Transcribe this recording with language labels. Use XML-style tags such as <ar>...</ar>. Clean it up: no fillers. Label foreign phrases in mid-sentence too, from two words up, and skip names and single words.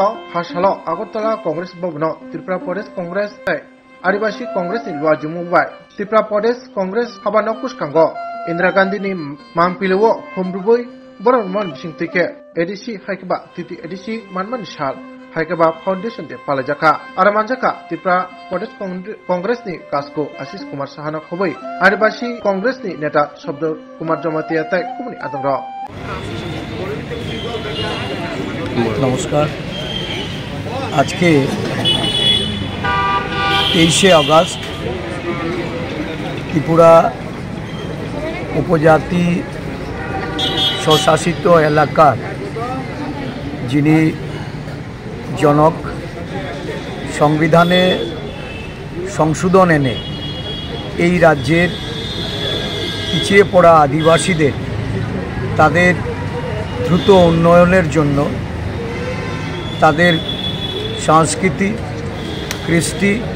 <trp>Hashalo Agotala Congress Bobno Tripura Pradesh Congress Adivasi Congress in Luajumu bai Tripura Pradesh Congress Habanokus Kango Indira Gandhi ni Mangpilewo Humbruboi Boromon Singtike Edisi Haikaba Titi Edisi Manman Shal Haikaba Foundation de Palajaka Aramanjaka Tripura Pradesh Congress ni Kasko Ashish Kumar Sahana Khoboi Adivasi Congress ni Neta Shabdor Kumar Jamatia Tai Kumni Adamra</trp> <bn>নমস্কার আজকে 23 আগস্ট ত্রিপুরা উপজাতি স্বশাসিত এলাকার যিনি জনক সংবিধানে সংশোধন এনে এই রাজ্যের পিছিয়ে পড়া আদিবাসীদের তাদের দ্রুত উন্নয়নের জন্য তাদের সংস্কৃতি কৃষ্টি</bn>